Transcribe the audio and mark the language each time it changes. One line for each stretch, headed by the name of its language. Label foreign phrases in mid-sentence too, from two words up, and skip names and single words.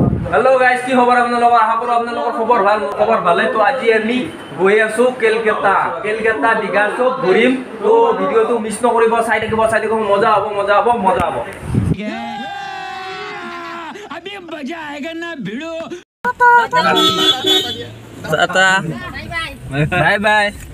English: hello guys
Assamese: কি খবৰ আপোনালোকৰ আশা কৰো আপোনালোকৰ খবৰ ভালে তো আজি আমি গৈ আছো কলকাতা দিঘা চব ঘূৰিম তো ভিডিওটো মিছ নকৰিব চাই থাকিব মজা হ'ব
Hindi: अभी मजा आएगा ना भिड़ो
English: tata bye bye